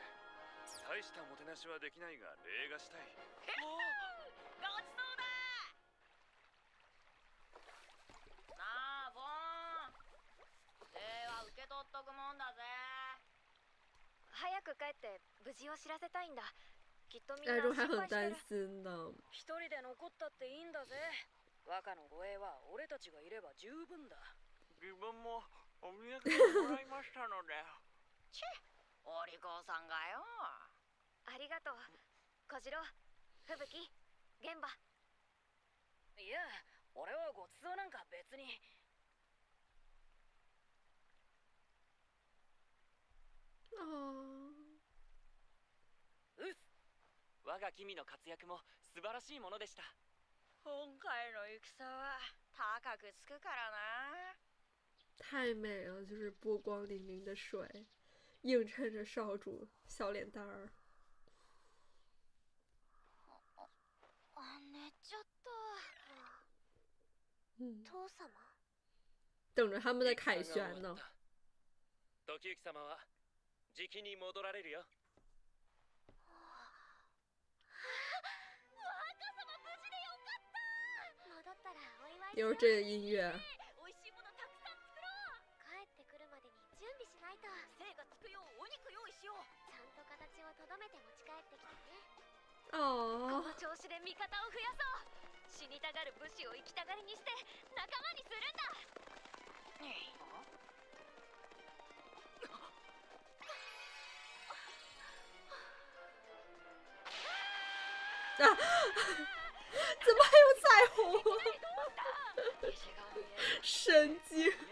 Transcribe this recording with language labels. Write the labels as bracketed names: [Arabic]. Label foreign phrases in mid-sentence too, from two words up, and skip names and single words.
[Japanese] 大したもてなしはできないが礼がしたい。ごちそうだ。なあボーン、礼は受け取っとくもんだぜ。早く帰って無事を知らせたいんだ。きっとみんな [Chinese] 大众还 [Japanese] 心 [Chinese] 很担 [Japanese] 配してる。 [Chinese] 心呢。 [Japanese] 一人で残ったっていいんだぜ。若の護衛は俺たちがいれば十分だ。自分もお土産をもらいましたので。チェ、お利口さんがよ。ありがとう小次郎、吹雪、玄馬。いや、俺はごちそうなんか別に。あうっ。我が君の活躍も素晴らしいものでした。今回の戦は高くつくからな。 [Chinese] 太美了，就是波光粼粼的水，映衬着少主小脸蛋儿。 [Japanese] 寝ちゃった。父様。 [Chinese] 等着他们的凯旋呢。 [Japanese] 時行様はじきに戻られるよ。戻ったらお祝い。 [Chinese] 又是这个音乐。 [Japanese] 美味しいものたくさん作ろう。帰ってくるまでに準備しないと。精がつくようお肉用意しよう。ちゃんと形をとどめて持ち帰ってきてね。こ哦の調子で味方を増やそう。死にたがる武士を生きたがりにして仲間にするんだ。啊！ [Chinese] 怎么还有彩虹？神经！